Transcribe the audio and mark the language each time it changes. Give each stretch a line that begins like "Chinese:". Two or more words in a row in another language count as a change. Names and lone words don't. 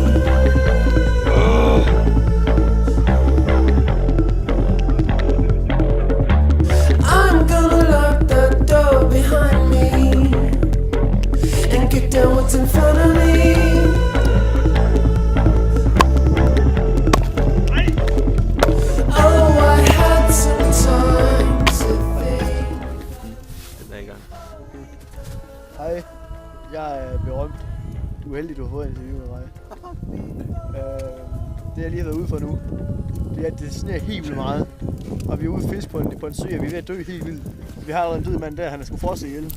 English: I'm gonna lock that door behind me and kick down what's in front of me. Oh, I had some time to think.
Danish: Den er i gang. Hej, jeg er berømt. Du er heldig, du har fået et interview med mig. Det jeg lige har været ude for nu, det er, at det sneer helt vildt meget. Og vi er ude at fiske på en sø, og vi er ved at dø helt vildt. Vi har allerede en død mand der, han er sgu frosset ihjel.